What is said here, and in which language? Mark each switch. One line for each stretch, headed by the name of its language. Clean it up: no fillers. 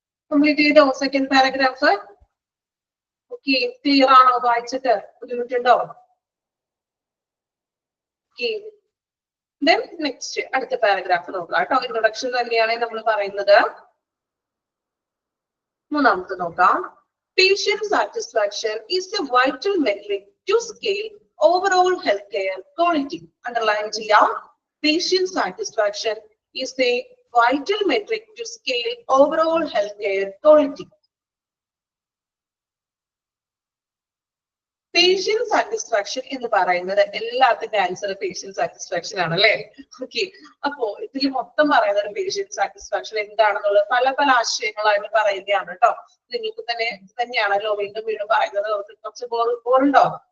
Malayalam: Complete ചെയ്തോ second paragraph? Okay, clear ആണോ? വായിച്ചിട്ട് ബുദ്ധിമുട്ടുണ്ടോ? ഓക്കെ, ദെൻ നെക്സ്റ്റ് അടുത്ത പാരഗ്രാഫ് നോക്കാം കേട്ടോ. ഇൻട്രൊഡക്ഷൻ തന്നെയാണ് നമ്മൾ പറയുന്നത്. മൂന്നാമത്തെ നോക്കാം.
English: Patient satisfaction is a vital metric to scale overall healthcare quality.
Malayalam: Underline ചെയ്യാം.
English: Patient satisfaction is a vital metric to scale overall healthcare quality.
Malayalam: Patient satisfaction എന്ന് പറയുന്നത് എല്ലാത്തിന്റെ ആൻസർ പേഷ്യന്റ് സാറ്റിസ്ഫാക്ഷൻ ആണല്ലേ. ഓക്കെ, അപ്പോ ഇതിൽ മൊത്തം പറയുന്നത് പേഷ്യന്റ് സാറ്റിസ്ഫാക്ഷൻ എന്താണെന്നുള്ളത് പല പല ആശയങ്ങളായിട്ട് പറയുകയാണ് കേട്ടോ. നിങ്ങൾക്ക് തന്നെയാണല്ലോ വീണ്ടും വീണ്ടും പറയുന്നത്. കുറച്ച് ബോറുണ്ടോ?